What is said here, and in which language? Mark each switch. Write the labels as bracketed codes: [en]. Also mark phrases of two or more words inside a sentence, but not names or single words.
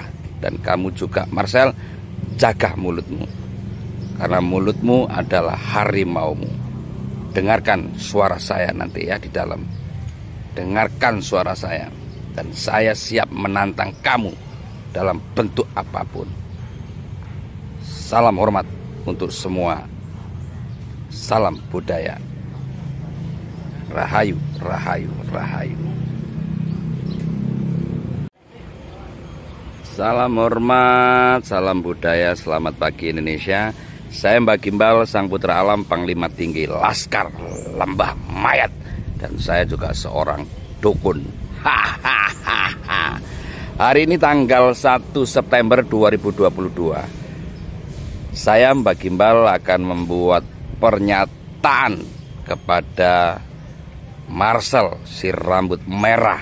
[id] Dan kamu juga Marcel, jaga mulutmu, karena mulutmu adalah harimaumu. Dengarkan suara saya nanti ya di dalam. Dengarkan suara saya. Dan saya siap menantang kamu dalam bentuk apapun. Salam hormat untuk semua. Salam budaya. Rahayu, rahayu, rahayu. Salam hormat, salam budaya, selamat pagi Indonesia. Saya Mbak Gimbal, Sang Putra Alam, Panglima Tinggi Laskar Lembah Mayat. Dan saya juga seorang dukun. Hari ini tanggal 1 September 2022. Saya Mbak Gimbal akan membuat pernyataan kepada Marcel si rambut merah.